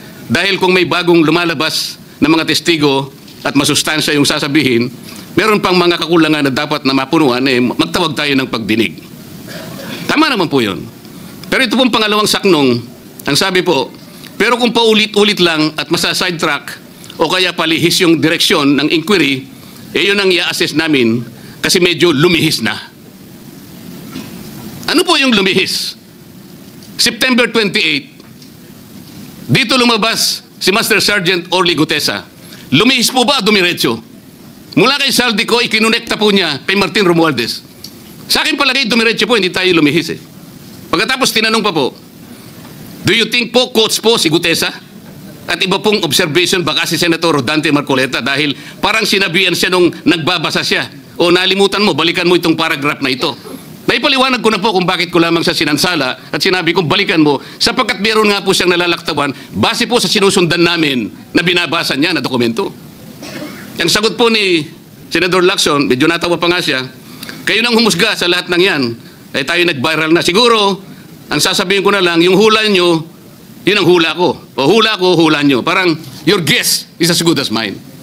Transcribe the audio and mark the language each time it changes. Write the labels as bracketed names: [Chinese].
[Filipino] Dahil kung may bagong lumalabas na mga testigo at masustansya yung sasabihin, meron pang mga kakulangan na dapat na mapunuan, magtawag tayo ng pagdinig. Tama naman po yun. Pero ito pong pangalawang saknong, ang sabi po, pero kung paulit-ulit lang at masa-sidetrack o kaya palihis yung direksyon ng inquiry, yun ang i-assess namin kasi medyo lumihis na. Ano po yung lumihis? September 28, dito lumabas si Master Sergeant Orly Gutesa. Lumihis po ba o dumiretso? Mula kay Saldico, ikinonekta po niya kay Martin Romualdez. Sa akin palagay, dumiretso po, hindi tayo lumihis eh. Pagkatapos tinanong pa po, [English] do you think [Filipino] po, coach po si Gutesa? At iba pong observation baka si Senator Rodante Marcoleta dahil parang sinabihan siya nung nagbabasa siya. O nalimutan mo, balikan mo itong paragraph na ito. Naipaliwanag ko na po kung bakit ko lamang sa sinansala at sinabi kong balikan mo sapagkat meron nga po siyang nalalaktawan base po sa sinusundan namin na binabasa niya na dokumento. Ang sagot po ni Senator Lacson, medyo natawa pa nga siya, kayo nang humusga sa lahat ng yan, ay tayo nag-viral na. Siguro, ang sasabihin ko na lang, yung hula nyo, yun ang hula ko. O hula ko, hula nyo. Parang, [English] your guess is as good as mine.